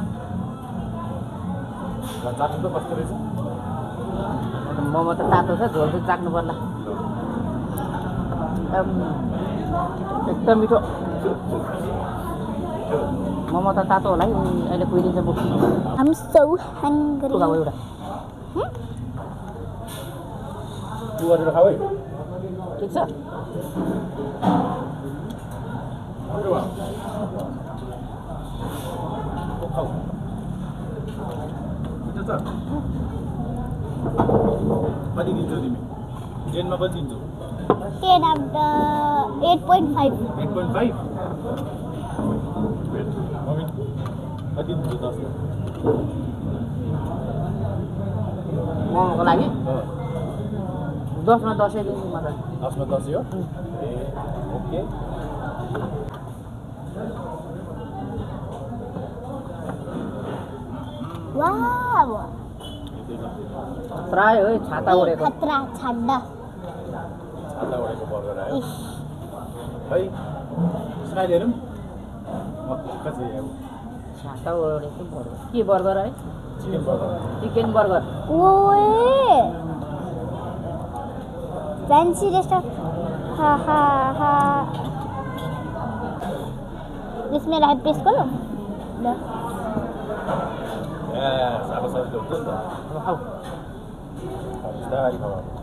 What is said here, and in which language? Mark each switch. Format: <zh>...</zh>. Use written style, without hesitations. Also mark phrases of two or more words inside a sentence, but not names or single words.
<ne>चाख्नु त कस्तो रहेछ मोमो त तातो छ झोल चाहिँ चाख्नु पर्ला एकदम मिठो मोमो त तातो होला है अहिले कुहिलिन्छ बोक्छु</ne> <en>I'm so hungry.</en> <ne>एउटा तु गरेर खाऊ है ठिक छ कति दिन्छौ तिमी 10 मा कति दिन्छौ</ne> <en>10 out of 8.5.</en> <ne>8.5 मम्मी कति दिन्छौ 10 मोमोको लागि 10 मा 10 दिन्छु म त 10 मा 10 हो ए ओके</ne> <en>Wow.</en> <ne>खतरा हो छाता ओढेको खतरा छाड्दा छाता ओढेको बर्गर आयो है स्माइल हेरौँ मक्का चाहिँ अब छाता ओढेको बर्गर के बर्गर है</ne> <en>chicken burger chicken burger</en> <hi>ओए</hi> <en>fancy restaurant</en> <hi>हाँ हाँ हाँ इसमें</hi> <en>live press</en> <hi>करो ल</hi> <ne>साबो सजिलो हुन्छ नि त अब खाऊ बिस्तारी खाऊ</ne>